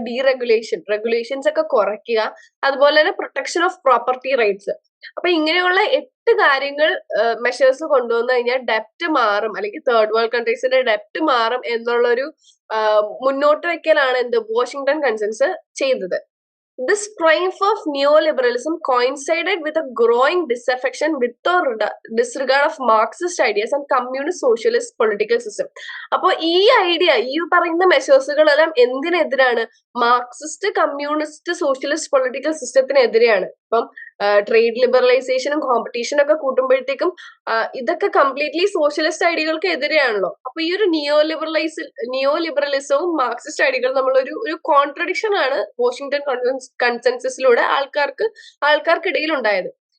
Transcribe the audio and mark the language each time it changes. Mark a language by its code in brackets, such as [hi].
[ml] Deregulation, regulations ഒക്കെ കുറയ്ക്കുക. അതുപോലെ തന്നെ പ്രൊട്ടക്ഷൻ ഓഫ് പ്രോപ്പർട്ടി റൈറ്റ്സ്. അപ്പൊ ഇങ്ങനെയുള്ള 8 കാര്യങ്ങൾ മെഷേഴ്സ് കൊണ്ടുവന്നു കഴിഞ്ഞാൽ ഡെപ്റ്റ് മാറും, അല്ലെങ്കിൽ തേർഡ് വേൾഡ് കൺട്രീസിന്റെ ഡെപ്റ്റ് മാറും എന്നുള്ളൊരു മുന്നോട്ട് വെക്കലാണ് വാഷിംഗ്ടൺ കൺസെൻസസ് ചെയ്തത്. [en] This triumph of neoliberalism coincided with a growing disaffection with or disregard of Marxist ideas and communist socialist political system. [ml] അപ്പോൾ ഈ ഐഡിയ, ഈ പറയുന്ന മെഷേഴ്സുകളെല്ലാം എന്തിനെതിരാണ്? Marxist, communist, socialist political സിസ്റ്റത്തിനെതിരെയാണ്. ഇപ്പം ട്രേഡ് ലിബറലൈസേഷനും കോമ്പറ്റീഷനും ഒക്കെ കൂട്ടുമ്പോഴത്തേക്കും ഇതൊക്കെ കംപ്ലീറ്റ്ലി സോഷ്യലിസ്റ്റ് ഐഡിയകൾക്ക് എതിരെയാണല്ലോ. അപ്പൊ ഈ ഒരു നിയോലിബറലിസവും മാർക്സിസ്റ്റ് ഐഡിയകളും നമ്മളൊരു കോൺട്രഡിക്ഷൻ ആണ് വാഷിംഗ്ടൺ കൺസെൻസസിലൂടെ ആൾക്കാർക്കിടയിൽ ഉണ്ടായത്.